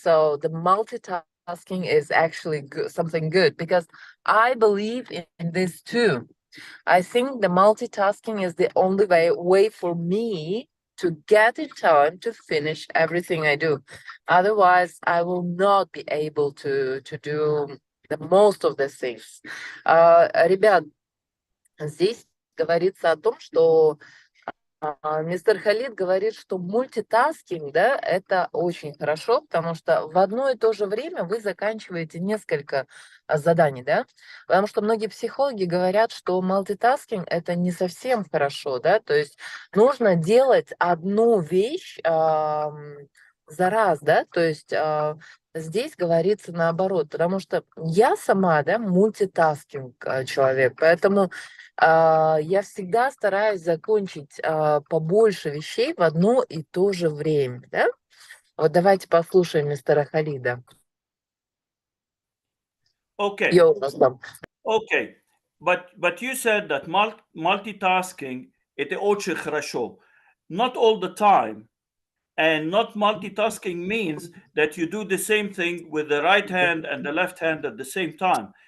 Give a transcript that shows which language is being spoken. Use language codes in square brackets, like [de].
[en] So the multitasking is actually good, something good, because I believe in this too. I think the multitasking is the only way for me to get in time to finish everything I do. Otherwise, I will not be able to do the most of the things. [ru] Ребят, здесь говорится о том, что мистер Халид говорит, что мультитаскинг, да, это очень хорошо, потому что в одно и то же время вы заканчиваете несколько заданий, да, потому что многие психологи говорят, что мультитаскинг это не совсем хорошо, да, то есть нужно делать одну вещь за раз, да, то есть здесь говорится наоборот, потому что я сама, да, мультитаскинг человек, поэтому я всегда стараюсь закончить побольше вещей в одно и то же время, да? Вот давайте послушаем мистера Халида. [en] Okay, [ru] Йоу, Рустам. [en] okay. But you said that multitasking [ru] это очень хорошо. [en] Not all the time. And not multitasking means that you do the same thing with the right hand and the left hand at the same time.